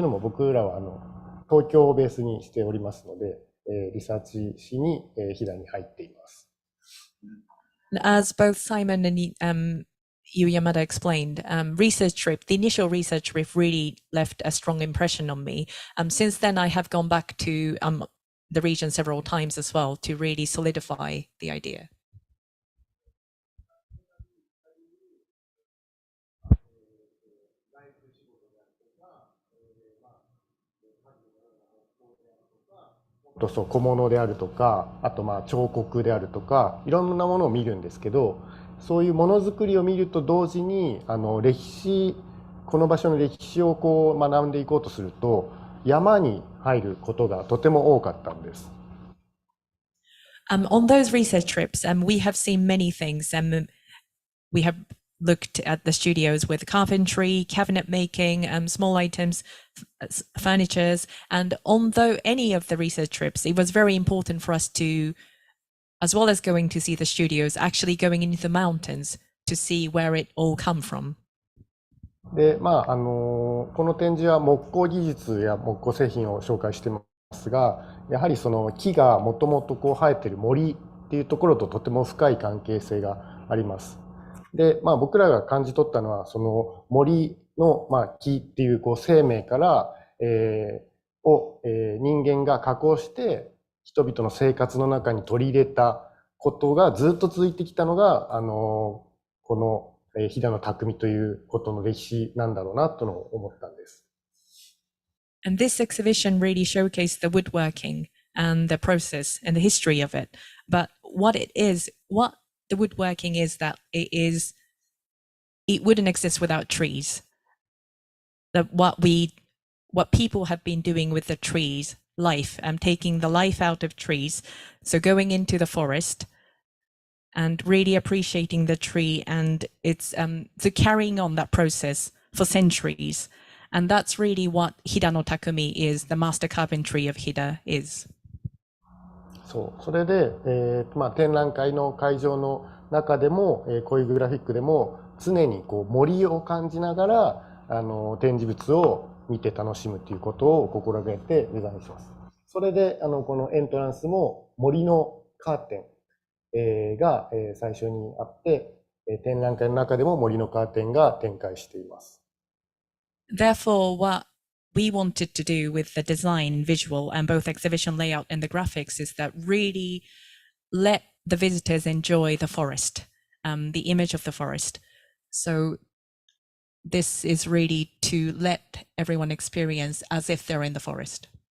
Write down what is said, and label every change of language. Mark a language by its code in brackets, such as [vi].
[ja] というのも僕らは東京をベースにしておりますので、リサーチしに飛騨に入っています。 [en] As both Simon and Yu Yamada explained, the initial research trip really left a strong impression on me. Since then, I have gone back to the region several times as well to really solidify the idea. [ja] So 小物であるとか、あと彫刻であるとか、いろんなものを見るんですけど、そういうものづくりを見ると同時に歴史、この場所の歴史を学んでいこうとすると山に入ることがとても多かったんです。 [en] On those research trips, we have seen many things. We have looked at the studios with carpentry, cabinet making, small items, furnitures, and on any of the research trips, it was very important for us to, as well as going to see the studios, actually going into the mountains to see where it all come from. [ja] で、この展示は木工技術や木工製品を紹介していますが、やはりその木がもともと生えている森っていうところととても深い関係性があります。で、僕らが感じ取ったのは、その森の木っていう生命から人間が加工して人々の生活の中に取り入れたことがずっと続いてきたのがこの飛騨の匠ということの歴史なんだろうなと思ったんです。 [en] And this exhibition really showcased the woodworking and the process and the history of it. But what the woodworking is that it wouldn't exist without trees. What people have been doing with the trees, life, taking the life out of trees. So going into the forest and really appreciating the tree and it's so carrying on that process for centuries. And that's really what Hida no Takumi is, the master carpentry of Hida is. [ja] それで、展覧会の会場の中でも、こういうグラフィックでも常に森を感じながら展示物を見て楽しむということを心がけてデザインします。それでこのエントランスも森のカーテン、が、最初にあって、展覧会の中でも森のカーテンが展開しています。 [en] Therefore, what we wanted to do with the design, visual, and both exhibition layout and the graphics is that really let the visitors enjoy the forest, the image of the forest. So this is really to let everyone experience as if they're in the forest.